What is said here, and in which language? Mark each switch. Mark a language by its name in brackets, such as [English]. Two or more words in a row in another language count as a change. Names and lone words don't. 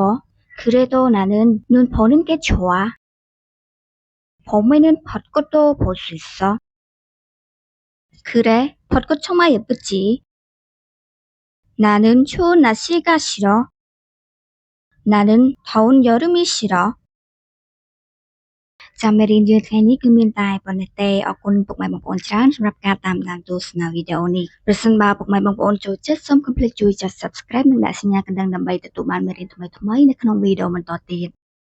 [Korean] 그래도 나는 눈 보는 게 좋아. 봄에는 벚꽃도 볼 수 있어. 그래, 벚꽃 정말 예쁘지. 나는 추운 날씨가 싫어. 나는 더운 여름이 싫어. [Khmer] ចាំមេរៀនយើងថ្ងៃនេះគឺមានតែប៉ុណ្ណេះទេអរគុណពុកម៉ែបងប្អូនច្រើនសម្រាប់ការតាមដានទស្សនាវីដេអូនេះប្រសិនបើពុកម៉ែបងប្អូនចូលចិត្តសូមកុំភ្លេចជួយចុច Subscribe និងដាក់សញ្ញាកណ្ដឹងដើម្បីទទួលបានមេរៀនថ្មីៗនៅក្នុងវីដេអូបន្តទៀត